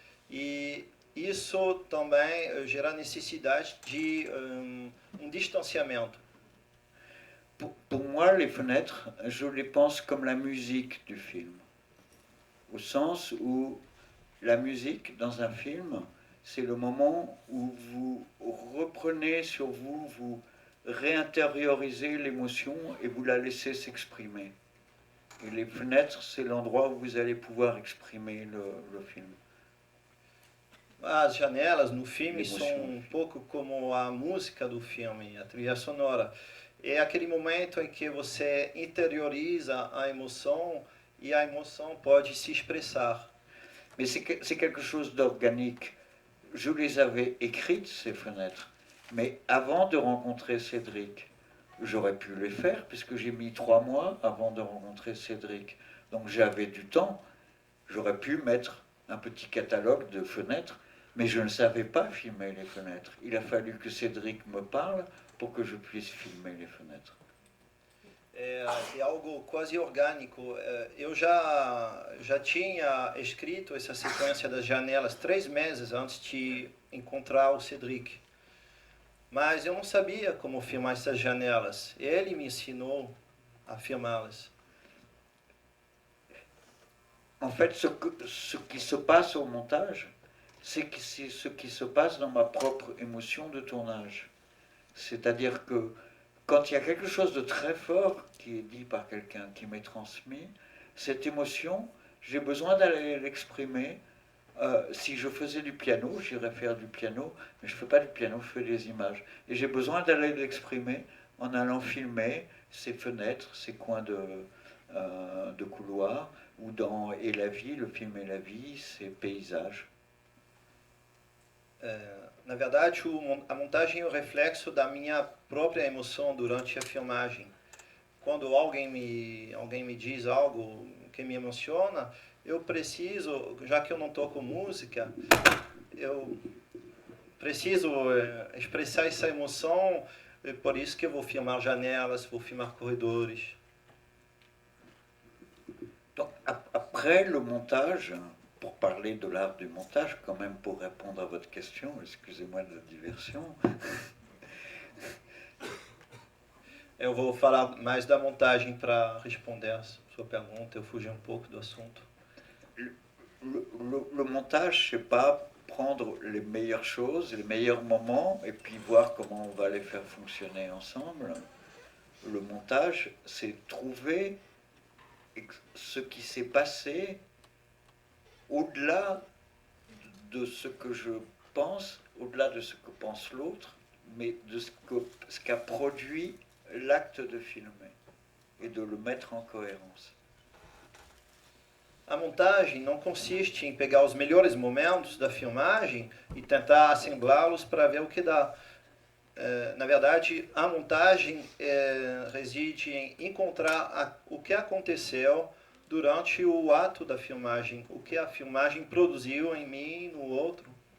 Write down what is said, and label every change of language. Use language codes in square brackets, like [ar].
[pt] E isso também gera necessidade de distanciamento. [fr] Pour moi, les fenêtres, je les pense comme la musique du film. Au sens où la musique dans un film, c'est le moment où vous reprenez sur vous, vous réintériorisez l'émotion et vous la laissez s'exprimer. Et les fenêtres, c'est l'endroit où vous allez pouvoir exprimer le film. [pt] As janelas no filme são um pouco como a música do filme, a trilha sonora. É aquele momento em que você interioriza a emoção e a emoção pode se expressar. [fr] Mais c'est quelque chose d'organique. Je les avais écrites, ces fenêtres. Mais avant de rencontrer Cédric, j'aurais pu les faire puisque j'ai mis 3 mois avant de rencontrer Cédric. Donc j'avais du temps. J'aurais pu mettre un petit catalogue de fenêtres, mais je ne savais pas filmer les fenêtres. Il a fallu que Cédric me parle pour que je puisse filmer les fenêtres. [pt] É algo quase orgânico. Eu já tinha escrito essa sequência das janelas 3 meses antes de encontrar o Cédric. Mas eu não sabia como filmar essas janelas. Ele me ensinou a filmá-las. [fr] En fait, ce qui se passe au montage, c'est ce qui se passe dans ma propre émotion de tournage. C'est-à-dire que quand il y a quelque chose de très fort qui est dit par quelqu'un, qui m'est transmis, cette émotion, j'ai besoin d'aller l'exprimer. Si je faisais du piano, j'irais faire du piano, mais je ne fais pas du piano, je fais des images. Et j'ai besoin d'aller l'exprimer en allant filmer ces fenêtres, ces coins de couloir, ou dans Et la vie, le film Et la vie, ces paysages. [pt] Na verdade, a montagem é o reflexo da minha própria emoção durante a filmagem. Quando alguém me diz algo que me emociona, eu preciso, já que eu não toco música, eu preciso expressar essa emoção, por isso que eu vou filmar janelas, vou filmar corredores. [fr] Donc, après le montage, pour parler de l'art du montage, quand même pour répondre à votre question, excusez-moi de la diversion. [pt] Eu vou falar mais da montagem para responder a sua pergunta, eu fugi um pouco do assunto. [fr] Le montage, c'est pas prendre les meilleures choses, les meilleurs moments, et puis voir comment on va les faire fonctionner ensemble. Le montage, c'est trouver ce qui s'est passé au-delà de ce que je pense, au-delà de ce que pense l'autre, mais de ce qu'a produit l'acte de filmer, et de le mettre en cohérence. [pt] A montagem não consiste em pegar os melhores momentos da filmagem e tentar assemblá-los para ver o que dá. Na verdade, a montagem reside em encontrar o que aconteceu durante o ato da filmagem, o que a filmagem produziu em mim, no outro.